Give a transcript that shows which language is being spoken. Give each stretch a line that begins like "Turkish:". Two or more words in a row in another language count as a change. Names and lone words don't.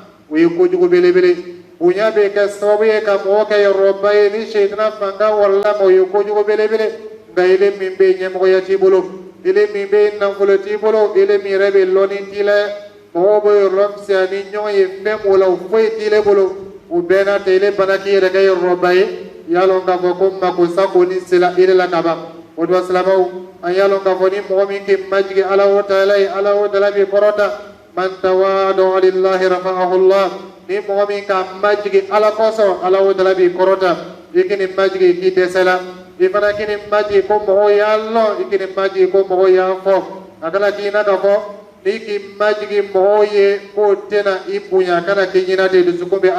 Bambara: o ye kojugu belebele bonya bɛ kɛ sababu ye ka mɔgɔ kɛ yɔrɔba ye ni seetina fanga warala ma o ye kojugu belebele nka ele min bɛ ɲɛmɔgɔya t'i bolo ele min bɛ nafolo t'i bolo ele min yɛrɛ bɛ lɔnni t'i la mɔgɔw bɛ yɔrɔ fisaya ni ɲɔgɔn ye fɛn m'o la o foyi t'ile bolo o bɛɛ n'a ta ele bana k'i yɛrɛ kɛ yɔrɔba ye y'a lɔn k'a fɔ ko makosa kɔni sera ele la ka ban o don silamɛw an y'a lɔn k'a fɔ ni mɔgɔ min k'i majigi ala o taala ye ala o taala b'i kɔrɔta
Arabic: من تواضع لله رفعه الله
Bambara: ni mɔgɔ min ka majigi ala kosɔn ala o taala b'i kɔrɔta i k'i majigi k'i dɛsɛla i fana k'i majigi ko mɔgɔw y'a lɔn i k'i majigi ko mɔgɔw y'a fɔ a kana k'i na ka fɔ ni k'i majigi mɔgɔw ye k'o tɛna i bonya kana k'i ɲinɛ de dusukun bɛ